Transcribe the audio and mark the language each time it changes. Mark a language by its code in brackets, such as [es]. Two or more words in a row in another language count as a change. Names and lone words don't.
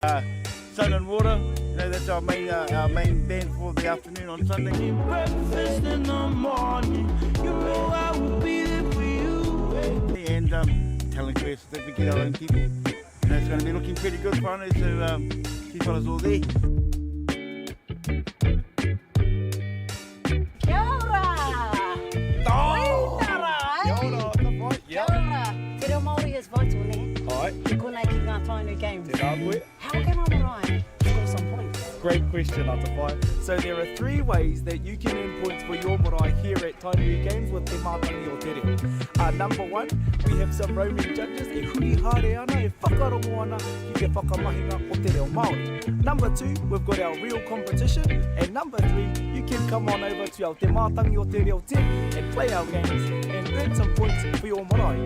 [en] Sun and Water, you know, that's our main band for the afternoon on Sunday. Breakfast in the morning, you know I will be there for you. And talent quest that we get our own people. You know, it's going to be looking pretty good for us, so keep us all there. [mi] Kia ora! Oh! Kia ora, Kia ora! Te reo Māori [en] is vital, [mi] ne? Ai. Te konei ki ngā Tainui Games. Te rā koe. [en] How can I marae score some points? Great question, Atawhai. So there are 3 ways that you can earn points for your marae here at Tainui Games with Te Mātangi o Te Reo. Number 1, we have some roaming judges [mi] e huri hare ana, e whakarongo ana ki te whakamahinga o Te Reo Māori. [en] Number 2, we've got our real competition. And number 3, you can come on over to our Te Mātangi o Te Reo tent and play our games and earn some points for your marae.